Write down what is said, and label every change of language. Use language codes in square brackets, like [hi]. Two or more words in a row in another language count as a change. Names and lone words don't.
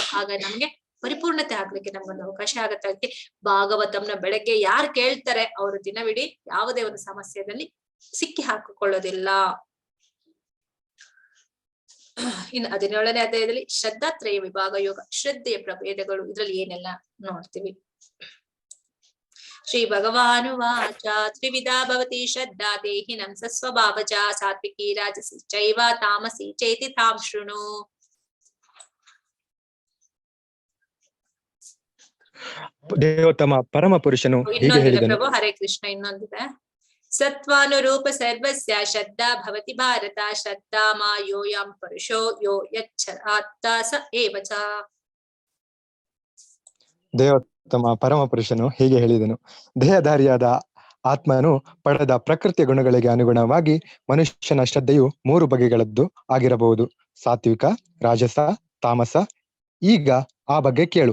[kn] ಆಗ ನಮ್ಗೆ ಪರಿಪೂರ್ಣತೆ ಆಗ್ಲಿಕ್ಕೆ ನಮ್ಗೊಂದು ಅವಕಾಶ ಆಗತ್ತೆ. ಅದಕ್ಕೆ ಭಾಗವತಂನ ಬೆಳಗ್ಗೆ ಯಾರು ಕೇಳ್ತಾರೆ ಅವರು ದಿನವಿಡೀ ಯಾವುದೇ ಒಂದು ಸಮಸ್ಯೆಯಲ್ಲಿ ಸಿಕ್ಕಿ ಹಾಕಿಕೊಳ್ಳೋದಿಲ್ಲ. ಇನ್ನು 17ನೇ ಅಧ್ಯಾಯದಲ್ಲಿ ಶ್ರದ್ಧಾತ್ರಯ ವಿಭಾಗ ಯೋಗ, ಶ್ರದ್ಧೆಯ ಪ್ರಭೇದಗಳು, ಇದ್ರಲ್ಲಿ ಏನೆಲ್ಲ ನೋಡ್ತೀವಿ. [sa] ಶ್ರೀ ಭಗವಾನುವಾಚ ತ್ರಿವಿಧಾ ಭವತಿ ಶ್ರದ್ಧಾ ದೇಹಿನಂ ಸಸ್ವಭಾವಜ ಸಾತ್ವಿಕಿ ರಾಜಸಿ ಚೈವ ತಾಮಸಿ ಚೇತಿ ತಾಂ ಶೃಣು. [kn] ದೇವೋತ್ತಮ ಪರಮ ಪುರುಷನು ಹೀಗೆ ಹೇಳಿದನು. ಪ್ರಭು ಹರೇ ಕೃಷ್ಣ. [sa] ಇನ್ನೊಂದಿದೆ, ಸತ್ವಾನುರೂಪ ಸರ್ವಸ್ಯ ಶ್ರದ್ಧಾ ಭವತಿ ಭಾರತ ಶ್ರದ್ಧಾ ಮಾಯೋಯಂ ಪುರುಷೋ ಯೋ ಯಚ್ಛಾತ್ತ ಸ ಏವ ಚ. [kn] ದೇವೋತ್ತಮ ಪರಮ ಪುರುಷನು ಹೀಗೆ ಹೇಳಿದನು. ದೇಹಧಾರಿಯಾದ ಆತ್ಮನು ಪಡೆದ ಪ್ರಕೃತಿಯ ಗುಣಗಳಿಗೆ ಅನುಗುಣವಾಗಿ ಮನುಷ್ಯನ ಶ್ರದ್ಧೆಯು 3 ಬಗೆಗಳದ್ದು ಆಗಿರಬಹುದು: ಸಾತ್ವಿಕ, ರಾಜಸ, ತಾಮಸ. ಈಗ ಆ ಬಗ್ಗೆ ಕೇಳು.